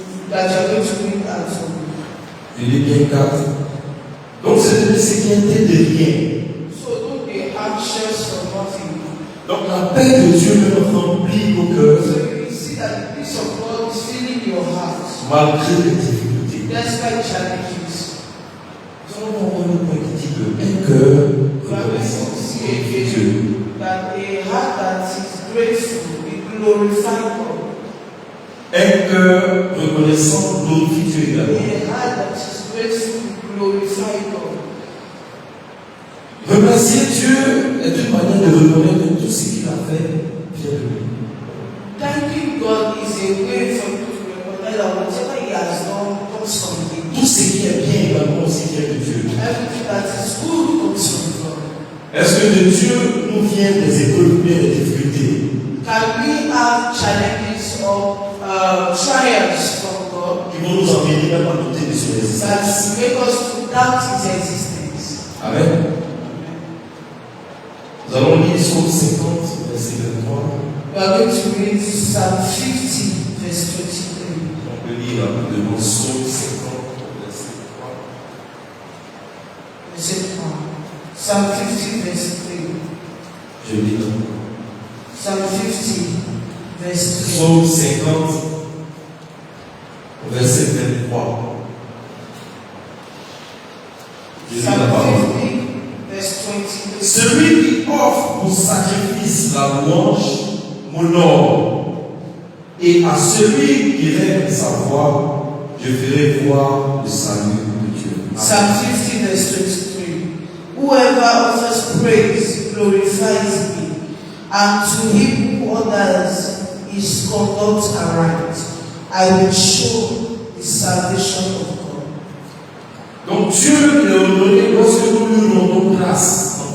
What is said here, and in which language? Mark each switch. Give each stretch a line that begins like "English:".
English: That you are going to read at home.
French: Philippiens 4. Donc, c'est de s'inquiéter de rien.
English: So don't be anxious for nothing.
French: Donc, la paix de Dieu me remplit nos cœurs
English: So you will see that the peace of God is filling your heart.
French: malgré les difficultés.
English: Despite challenges.
French: Nous allons voir le point qui dit qu'un cœur reconnaissant glorifie Dieu.
English: That a heart that is grateful will glorify God.
French: Un cœur reconnaissant glorifie Dieu également.
English: A heart that is grateful will glorify God.
French: Remercier Dieu est une manière de reconnaître tout ce qu'il a fait vient de lui.
English: Thanking God is a way for you to recognize that whatever He has done comes from Him.
French: Tout ce qui est bien également aussi vient de Dieu.
English: Everything that is good comes from God.
French: Est-ce que de Dieu nous viennent des épreuves ou bien des difficultés?
English: Can we have challenges or trials from God
French: Qui vont nous emmener même à douter de son existence.
English: that make us to doubt His existence? Amen.
French: Nous allons lire Psaume 50, verset 23.
English: We are going to read Psalm 50, verse 23.
French: On peut lire rapidement Psaume 50, verset 3. Verset 3.
English: Psalm 50, verse 3.
French: Je lis donc.
English: Psalm 50, verse 3.
French: Psaume 50, verset 23. Je lis la
English: Psalm
French: parole.
English: 50, verse 23.
French: Celui qui offre au sacrifice la louange m'honore, et à celui qui règle sa voix, je ferai voir le salut de Dieu.
English: Psalm 50, verse 23. Whoever offers praise glorifies me, and to him who orders his conduct aright, I will show the salvation of God.
French: Donc Dieu est honoré lorsque nous lui rendons grâce en